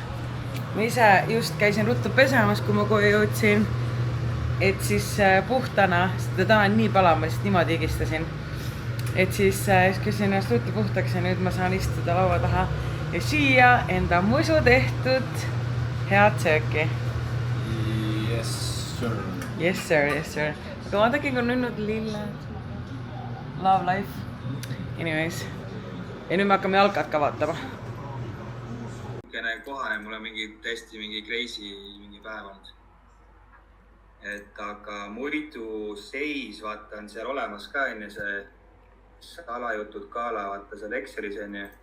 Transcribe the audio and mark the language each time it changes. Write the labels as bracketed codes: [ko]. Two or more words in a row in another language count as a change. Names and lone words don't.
[et] Ma ise just käisin ruttu pesemas, kui ma koju jõudsin. Et siis puhtana, sest täna on nii palama, sest niimoodi higistasin. Et siis käisin ennast ruttu puhtaks ja nüüd ma saan istuda laua taha ja süüa enda musu tehtud head sööki. [en] Yes, sir. Yes, sir, yes, sir. [et] Aga vaadake, kui on nunnud lilled. [en] Love life. Anyways. [et] Ja nüüd me hakkame jalkat ka vaatama. Kohane, mul on täiesti mingi crazy mingi päev olnud. Et aga muidu seis, vaata, on seal olemas ka enne see salajutud kaala, vaata seal Excelis enne.